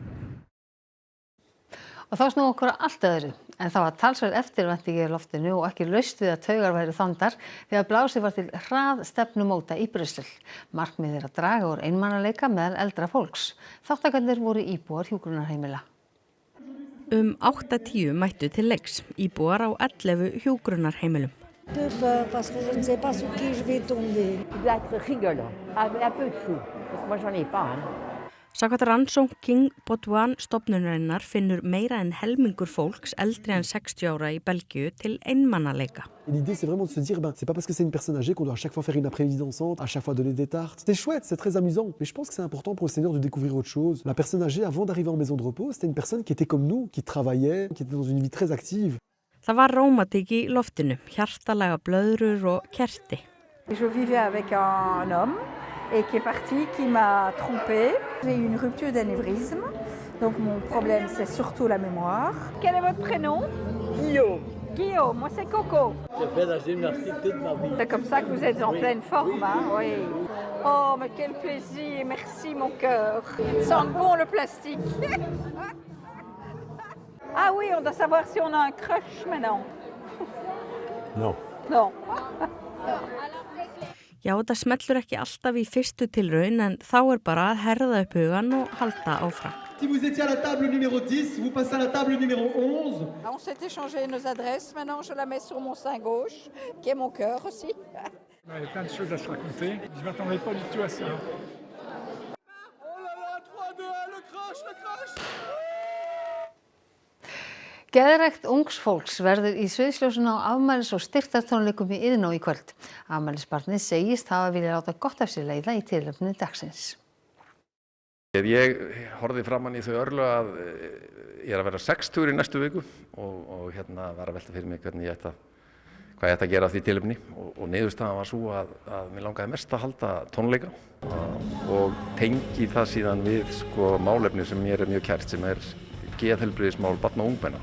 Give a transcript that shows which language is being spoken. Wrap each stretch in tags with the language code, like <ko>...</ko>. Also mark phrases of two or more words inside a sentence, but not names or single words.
<is>Og þá snúum okkur að allt öðru, en það var talsverð eftirvænting í loftinu og ekki laust við að taugar væru þandar þegar blásið var til hraðstefnumóta í Brussel. Markmiðið að draga úr einmanaleika meðal eldra fólks. Þátttakendur voru íbúar hjúkrunarheimila. 8-10 mættu til leiks, íbúar á 11 hjúkrunarheimilum.</is> <fr>Parce que je ne sais pas sur qui je vais tomber. Il doit être rigolant, un peu de fou, parce que moi j'en ai pas.</fr> <is>Samkvæmt rannsókn King Botuan stofnunarinnar finnur meira en helmingur fólks eldri en 60 ára í Belgíu til einmanaleika.</is> <fr>L'idée c'est vraiment de se dire c'est pas parce que c'est une personne âgée qu'on doit à chaque fois faire une après-midi dansante, à chaque fois donner des tartes. C'est chouette, c'est très amusant, mais je pense que c'est important pour le senior de découvrir autre chose. La personne âgée avant d'arriver en maison de repos, c'était une personne qui était comme nous, qui travaillait, qui était dans une vie très active.</fr> <is>Það var rómatík í loftinu, hjartalega blöðrur og kerti.</is> <fr>Je vivais avec un homme et qui est parti, qui m'a trompée. J'ai eu une rupture d'anévrisme, donc mon problème c'est surtout la mémoire. Quel est votre prénom? Guillaume. Guillaume, moi c'est Coco. J'ai fait la gymnastique toute ma vie. C'est comme ça que vous êtes en pleine forme, hein? Oui. Oh, mais quel plaisir, merci mon cœur. Sent bon le plastique. Ah oui, on doit savoir si on a un crush maintenant. Non. Non.</fr> <is>Já, það smellur ekki alltaf í fyrstu tilraun en þá bara að herða upp hugan og halda áfram.</is> <fr>Si vous étiez à la table numéro 10, vous passez à la table numéro 11. On s'est échangé nos adresses, maintenant je la mets sur mon sein gauche, qui est mon cœur aussi. Il y a plein de choses à se raconter, je ne m'attendais pas du tout à ça. Oh là là, 3, 2, 1, le crush, le crush!</fr> <is>Geðrækt ungs fólks verður í sviðsljósinu á afmælis- og styrktartónleikum í Iðnó í kvöld. Afmælisbarnið segist hafa viljað láta gott af sér leiða í tilefni dagsins. Ég horfði framan í þau örlög að ég að vera 60 í næstu viku og var að velta fyrir mig hvað ég ætti að gera af því tilefni og niðurstaðan var svo að mér langaði mest að halda tónleika og tengi það síðan við málefni sem mér mjög kært sem geðheilbrigðismál barna og ungmenna.</is>